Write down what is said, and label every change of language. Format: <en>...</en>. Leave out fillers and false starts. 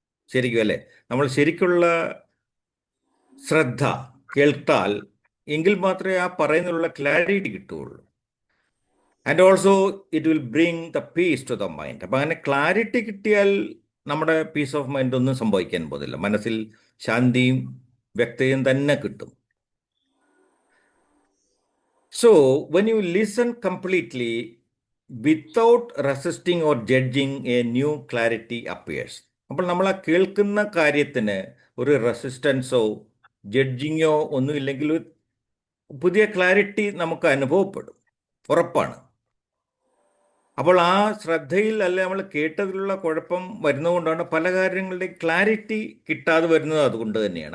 <ml>ശരിക്കും അല്ലേ, നമ്മൾ ശരിക്കുള്ള ശ്രദ്ധ കേൾത്താൽ എങ്കിൽ മാത്രമേ ആ പറയുന്നതിലുള്ള ക്ലാരിറ്റി കിട്ടുകയുള്ളൂ.</ml> <en>And also it will bring the peace to the mind.</en> <ml>അപ്പം അങ്ങനെ ക്ലാരിറ്റി കിട്ടിയാൽ നമ്മുടെ പീസ് ഓഫ് മൈൻഡ് ഒന്നും സംഭവിക്കാൻ പോകുന്നില്ല. മനസ്സിൽ ശാന്തിയും വ്യക്തതയും തന്നെ കിട്ടും.</ml> <en>So, when you listen completely without resisting or judging, a new clarity appears.</en> <ml>അപ്പോൾ നമ്മൾ ആ കേൾക്കുന്ന കാര്യത്തിന് ഒരു റെസിസ്റ്റൻസോ ജഡ്ജിങ്ങോ ഒന്നുമില്ലെങ്കിൽ ഒരു പുതിയ ക്ലാരിറ്റി നമുക്ക് അനുഭവപ്പെടും, ഉറപ്പാണ്. അപ്പോൾ ആ ശ്രദ്ധയിൽ അല്ലെ നമ്മൾ കേട്ടതിലുള്ള കുഴപ്പം വരുന്നതുകൊണ്ടാണ് പല കാര്യങ്ങളുടെയും ക്ലാരിറ്റി കിട്ടാതെ വരുന്നത്. അതുകൊണ്ട് തന്നെയാണ്.</ml>